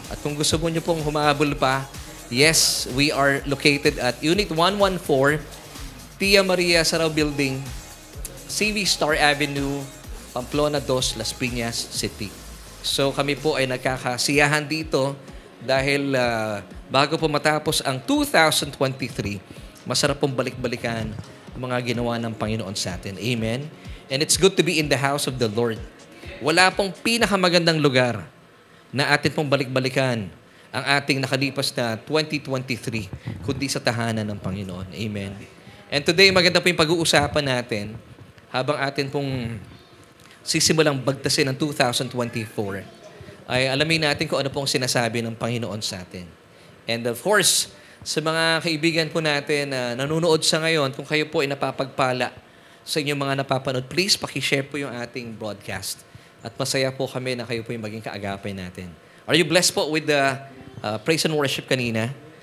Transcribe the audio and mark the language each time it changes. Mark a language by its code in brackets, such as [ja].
[tl] At kung gusto mo nyo pong humahabol pa, [en] yes, we are located at Unit 114, Tia Maria Sarao Building, CV Star Avenue, Pamplona 2, Las Piñas City. [tl] So kami po ay nagkakasiyahan dito dahil bago po matapos ang 2023, masarap pong balik-balikan ang mga ginawa ng Panginoon sa atin. Amen? [en] And it's good to be in the house of the Lord. [tl] Wala pong pinakamagandang lugar na atin pong balik-balikan ang ating nakalipas na 2023 kundi sa tahanan ng Panginoon. Amen? [en] And today, [tl] maganda po yung pag-uusapan natin habang atin pong sisimulang bagtasin ng 2024 ay alamin natin kung ano pong sinasabi ng Panginoon sa atin. [en] And of course, [tl] sa mga kaibigan po natin na nanonood sa ngayon, kung kayo po ay napapagpala sa inyong mga napapanood, please pakishare po yung ating broadcast. At masaya po kami na kayo po yung maging kaagapay natin. [en] Are you blessed po with the praise and worship kanina?